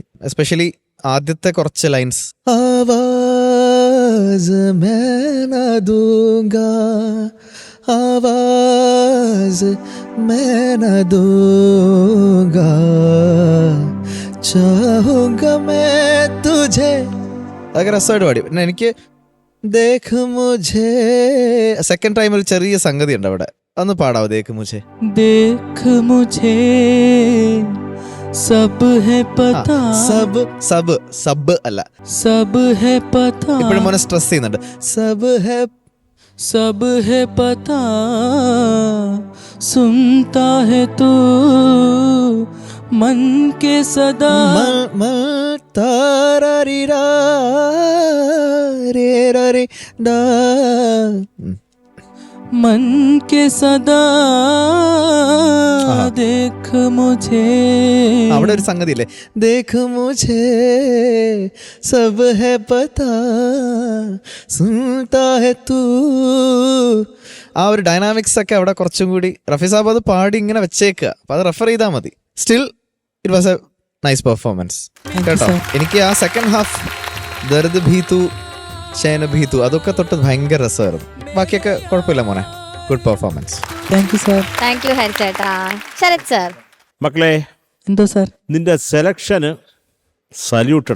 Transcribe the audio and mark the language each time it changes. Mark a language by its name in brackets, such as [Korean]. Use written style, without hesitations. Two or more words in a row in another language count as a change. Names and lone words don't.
[Malayalam] എസ്പെഷ്യലി ആദ്യത്തെ കുറച്ച് ലൈൻസ് [Hindi] आवाज़ में न दूँगा आवाज़ में न दूँगा चाहूँगा मैं तुझे [Malayalam] അതൊക്കെ രസമായിട്ട് പാടി. പിന്നെ എനിക്ക് [Hindi] देख मुझे [English] second time [Malayalam] ഒരു ചെറിയ സംഗതി ഉണ്ട് അവിടെ, ഒന്ന് പാടാവോ? [Hindi] देख मुझे. देख मुझे सब है पता सब सब सब [Malayalam] അല്ല, [Hindi] सब है पता [Malayalam] ഇപ്പോഴും മോനെ സ്ട്രെസ് ചെയ്യുന്നുണ്ട്. [Hindi] सब है पता सुनता है तू मन के सदा मन के सदा देख मुझे. [Malayalam] അവിടെ ഒരു സംഗതി ഇല്ലേ, [Hindi] देख मुझे सब है पता सुनता है तू. [Malayalam] ആ ഒരു ഡൈനാമിക്സ് ഒക്കെ അവിടെ കുറച്ചും കൂടി റഫി സാബ് അത് പാടി ഇങ്ങനെ വെച്ചേക്കുക. അപ്പൊ അത് റെഫർ ചെയ്താൽ മതി. [English] Still it was a nice performance കേട്ടോ. [Malayalam] എനിക്ക് ആ [English] second half [Hindi] दर्द भी तू चैन भी तू [Malayalam] അതൊക്കെ തൊട്ട് ഭയങ്കര രസമായിരുന്നു. ബാക്കിയൊക്കെ കുഴപ്പമില്ല മോനെ, [English] good performance. Thank you sir. Thank you ഹരിച്ചേട്ടാ. ശരത് സർ. [Malayalam] മക്കളെ, എന്തോ സാർ. നിന്റെ സെലക്ഷന് സല്യൂട്ടടാ.